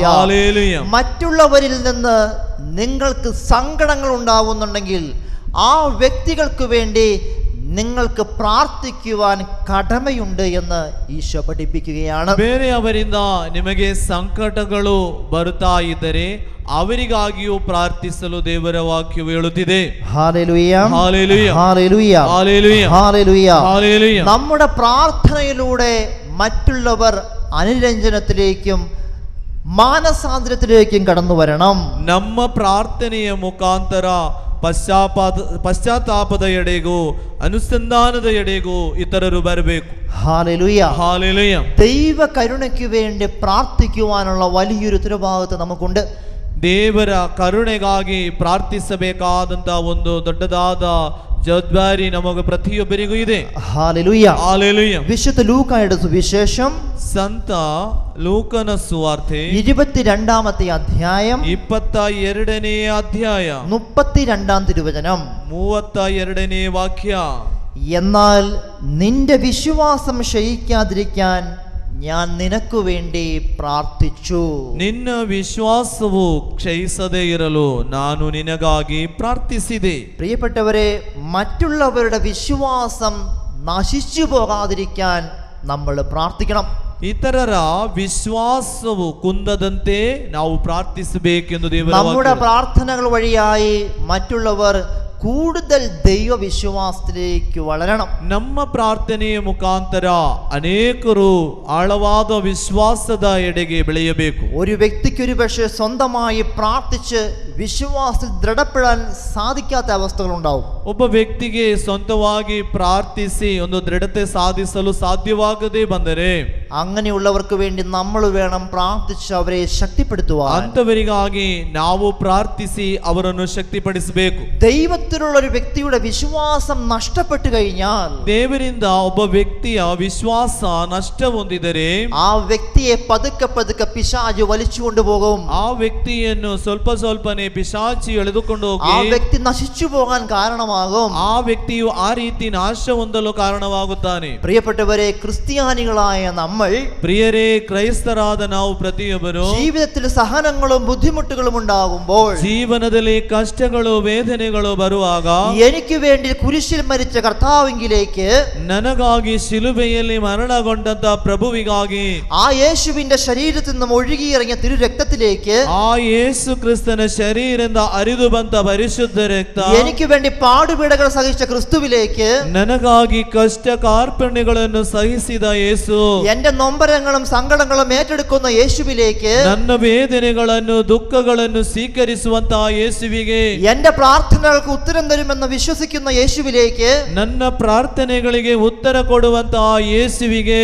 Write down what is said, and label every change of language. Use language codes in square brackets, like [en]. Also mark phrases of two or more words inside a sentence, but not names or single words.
[ml] ഹല്ലേലൂയ. മറ്റുള്ളവരിൽ നിന്ന് നിങ്ങൾക്ക് സങ്കടങ്ങൾ ഉണ്ടാവുന്നുണ്ടെങ്കിൽ ആ വ്യക്തികൾക്ക് വേണ്ടി നിങ്ങൾക്ക് പ്രാർത്ഥിക്കുവാൻ കടമയുണ്ട് എന്ന് ഈശോ പഠിപ്പിക്കുകയാണ്. [kn] ಬೇರೆಯವರಿಂದ ನಿಮಗೆ ಸಂಕಟಗಳು ಬರುತ್ತಾ ಇದ್ದರೆ ಅವರಿಗಾಗಿಯೂ ಪ್ರಾರ್ಥಿಸಲು ದೇವರ ವಾಕ್ಯವು ಹೇಳುತ್ತಿದೆ. [ml] ഹല്ലേലൂയ, ഹല്ലേലൂയ, ഹല്ലേലൂയ, ഹല്ലേലൂയ, ഹല്ലേലൂയ. ഹല്ലേലൂയ. നമ്മുടെ പ്രാർത്ഥനയിലൂടെ മറ്റുള്ളവർ അനുരഞ്ജനത്തിലേക്കും മാനസാന്തരത്തിലേക്കും കടന്നു വരണം. [kn] ನಮ್ಮ ಪ್ರಾರ್ಥನೆಯ ಮುಖಾಂತರ ಪಶ್ಚಾತ್ತಾಪದ ಎಡೆಗೂ ಅನುಸಂಧಾನದ ಎಡೆಗೂ ಇತರರು ಬರಬೇಕು. [ml] ഹല്ലേലൂയ, ഹല്ലേലൂയ. ദൈവ കരുണയ്ക്ക് വേണ്ടി പ്രാർത്ഥിക്കുവാനുള്ള വലിയൊരു ഉത്തരവാദിത്വം നമുക്കുണ്ട്. [kn] ದೇವರ ಕರುಣೆಗಾಗಿ ಪ್ರಾರ್ಥಿಸಬೇಕಾದಂತ ಒಂದು ದೊಡ್ಡದಾದ ಜವಾಬ್ದಾರಿ ನಮಗೆ ಪ್ರತಿಯೊಬ್ಬರಿಗೂ ಇದೆ. [ml] ഹല്ലേലൂയ, ഹല്ലേലൂയ. വിശുദ്ധ ലൂക്കായുടെ സുവിശേഷം [kn] ಸಂತ ಲೂಕನ ಸುವಾರ್ತೆ [ml] 22-ാമത്തെ അധ്യായം [kn] 22ನೇ ಅಧ್ಯಾಯ [ml] 32-ാം തിരുവചനം. [kn] 32ನೇ ವಾಕ್ಯ. [ml] എന്നാൽ നിന്റെ വിശ്വാസം ക്ഷയിക്കാതിരിക്കാൻ ഞാൻ നിനക്ക് വേണ്ടി പ്രാർത്ഥിച്ചു. [kn] ನಿನ್ನ ವಿಶ್ವಾಸವು ಕ್ಷಯಿಸದೇ ಇರಲು ನಾನು ನಿನಗಾಗಿ ಪ್ರಾರ್ಥಿಸಿದೆ. [ml] പ്രിയപ്പെട്ടവരെ, മറ്റുള്ളവരുടെ വിശ്വാസം നശിച്ചു പോകാതിരിക്കാൻ നമ്മൾ പ്രാർത്ഥിക്കണം. [kn] ಇತರರ ವಿಶ್ವಾಸವು ಕುಂದದಂತೆ ನಾವು ಪ್ರಾರ್ಥಿಸಬೇಕೆಂದು ದೇವರ [ml] നമ്മുടെ [kn] ವಾಕ್ಯ. [ml] പ്രാർത്ഥനകൾ വഴിയായി മറ്റുള്ളവർ കൂടുതൽ ദൈവവിശ്വാസത്തിലേക്ക് വളരണം. [kn] ನಮ್ಮ ಪ್ರಾರ್ಥನೆಯ ಮುಖಾಂತರ ಅನೇಕರು ಆಳವಾದ ವಿಶ್ವಾಸದ ಎಡೆಗೆ ಬೆಳೆಯಬೇಕು. [ml] ഒരു വ്യക്തിക്ക് ഒരു പക്ഷേ സ്വന്തമായി പ്രാർത്ഥിച്ച് വിശ്വാസത്തിൽ ദൃഢപ്പെടാൻ സാധിക്കാത്ത അവസ്ഥകളുണ്ടാവും. [kn] ಒಬ್ಬ ವ್ಯಕ್ತಿಗೆ ಸ್ವಂತವಾಗಿ ಪ್ರಾರ್ಥಿಸಿ ಒಂದು ದೃಢತೆ ಸಾಧಿಸಲು ಸಾಧ್ಯವಾಗದೇ ಬಂದರೆ [ml] അങ്ങനെയുള്ളവർക്ക് വേണ്ടി നമ്മൾ വേണം പ്രാർത്ഥിച്ച് അവരെ ശക്തിപ്പെടുത്തുവാൻ. [kn] ಅಂತವರಿಗಾಗಿ ನಾವು ಪ್ರಾರ್ಥಿಸಿ ಅವರನ್ನು ಶಕ್ತಿಪಡಿಸಬೇಕು. [ml] ദൈവത്തിലുള്ള ഒരു വ്യക്തിയുടെ വിശ്വാസം നഷ്ടപ്പെട്ടു കഴിഞ്ഞാൽ, [kn] ದೇವರಿಂದ ಒಬ್ಬ ವ್ಯಕ್ತಿಯ ವಿಶ್ವಾಸ ನಷ್ಟ ಹೊಂದಿದರೆ [ml] ആ വ്യക്തിയെ പതുക്കെ പതുക്കെ പിശാച് വലിച്ചു കൊണ്ടുപോകും. [kn] ಆ ವ್ಯಕ್ತಿಯನ್ನು ಸ್ವಲ್ಪ ಸ್ವಲ್ಪನೇ ಪಿಶಾಚಿ ಎಳೆದುಕೊಂಡು [ml] ആ [kn] ಹೋಗಿ [ml] വ്യക്തി നശിച്ചു പോകാൻ കാരണമാകും. [kn] ಆ ವ್ಯಕ್ತಿಯು ಆ ರೀತಿ ನಾಶ ಹೊಂದಲು ಕಾರಣವಾಗುತ್ತಾನೆ. [ml] പ്രിയപ്പെട്ടവരെ, ക്രിസ്ത്യാനികളായ നമ്മൾ [kn] ಪ್ರಿಯರೇ, ಕ್ರೈಸ್ತರಾದ ನಾವು ಪ್ರತಿಯೊಬ್ಬರು [ml] ജീവിതത്തിൽ സഹനങ്ങളും ബുദ്ധിമുട്ടുകളും ഉണ്ടാകുമ്പോൾ, [kn] ಜೀವನದಲ್ಲಿ ಕಷ್ಟಗಳು ವೇದನೆಗಳು ಬರುವಾಗ [ml] എനിക്ക് വേണ്ടി കുരിശിൽ മരിച്ച കർത്താവിങ്കിലേക്ക്, [kn] ನನಗಾಗಿ ಶಿಲುಬೆಯಲ್ಲಿ ಮರಣಗೊಂಡಂತ ಪ್ರಭುವಿಗಾಗಿ [ml] ആ യേശുവിന്റെ ശരീരത്തിൽ നിന്നും ഒഴുകിയിറങ്ങിയ തിരുരക്തത്തിലേക്ക്, [kn] ಆ ಯೇಸು ಕ್ರಿಸ್ತನ ಶರೀರದಿಂದ ಹರಿದು ಬಂದ ಪರಿಶುದ್ಧ ರಕ್ತ, [ml] എനിക്ക് വേണ്ടി പാടുപീടകൾ സഹിച്ച ക്രിസ്തുവിലേക്ക്, [kn] ನನಗಾಗಿ ಕಷ್ಟ ಕಾರ್ಪಣ್ಯಗಳನ್ನು ಸಹಿಸಿದ ಯೇಸು, [ml] എന്റെ നൊമ്പരങ്ങളും സങ്കടങ്ങളും ഏറ്റെടുക്കുന്ന യേശുവിലേക്ക്, [kn] ನನ್ನ ವೇದನೆಗಳನ್ನು ದುಃಖಗಳನ್ನು ಸ್ವೀಕರಿಸುವಂತಹ ಯೇಸುವಿಗೆ, [ml] എന്റെ പ്രാർത്ഥനകൾക്ക് ഉത്തരം തരുമെന്ന് വിശ്വസിക്കുന്ന യേശുവിലേക്ക്, [kn] ನನ್ನ ಪ್ರಾರ್ಥನೆಗಳಿಗೆ ಉತ್ತರ ಕೊಡುವಂತಹ ಯೇಸುವಿಗೆ